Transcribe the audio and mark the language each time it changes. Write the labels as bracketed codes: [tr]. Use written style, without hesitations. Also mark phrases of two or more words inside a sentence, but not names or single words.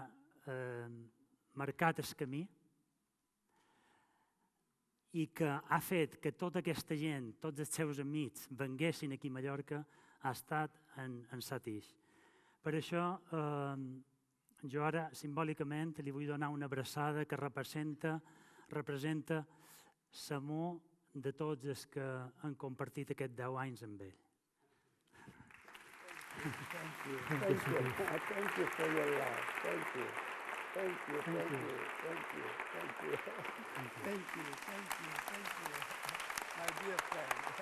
[ca] marcat el camí i que ha fet que tota aquesta gent, tots els seus amics, venguessin aquí a Mallorca, ha estat en Satish. Per això, jo ara, simbòlicament, li vull donar una abraçada que representa l'amor de tots els que han compartit aquests 10 anys amb ell. [en] Thank you for your love. Thank you. My dear friend.